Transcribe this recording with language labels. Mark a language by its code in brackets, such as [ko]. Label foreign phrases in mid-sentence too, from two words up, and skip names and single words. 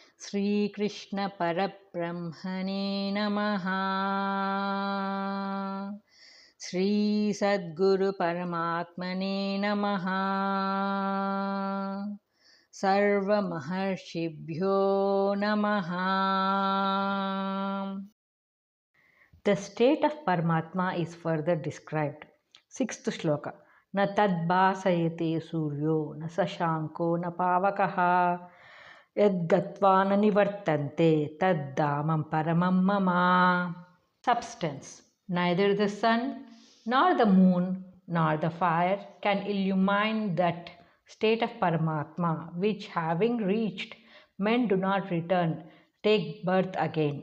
[sa] श्री कृष्ण परब्रह्मणे नमः. श्री सद्गुरु परमात्मने नमः. सर्व महर्षिभ्यो नमः. [en] The state of Paramatma is further described. 6th Shloka. [sa] न तद्भासयते सूर्यो न शशाङ्को न पावकः यद्गत्वा न निवर्तन्ते तद्धाम परमं मम. [en] Substance. Neither the sun nor the moon nor the fire can illumine that state of Paramatma which having reached men do not return, take birth again.